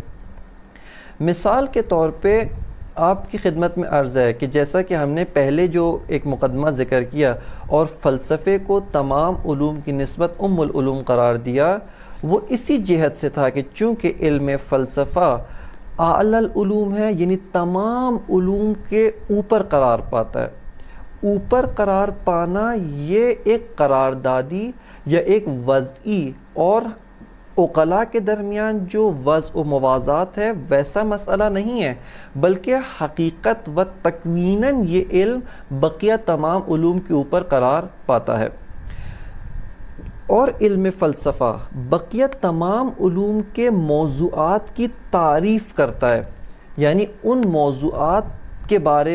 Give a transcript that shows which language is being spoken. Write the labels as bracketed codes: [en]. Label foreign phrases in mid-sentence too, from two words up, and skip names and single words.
[ur] مثال کے طور پہ آپ کی خدمت میں عرض ہے کہ جیسا کہ ہم نے پہلے جو ایک مقدمہ ذکر کیا اور فلسفے کو تمام علوم کی نسبت [ar] ام العلوم [ur] قرار دیا، وہ اسی جہت سے تھا کہ چونکہ علم فلسفہ [ar] اعلی العلوم [ur] ہے، یعنی تمام علوم کے اوپر قرار پاتا ہے۔ اوپر قرار پانا یہ ایک قراردادی یا ایک وضعی اور عقلاء کے درمیان جو وضع و موازات ہے ویسا مسئلہ نہیں ہے، بلکہ حقیقت و تکویناً یہ علم بقیہ تمام علوم کے اوپر قرار پاتا ہے۔ اور علم فلسفہ بقیہ تمام علوم کے موضوعات کی تعریف کرتا ہے، یعنی ان موضوعات کے بارے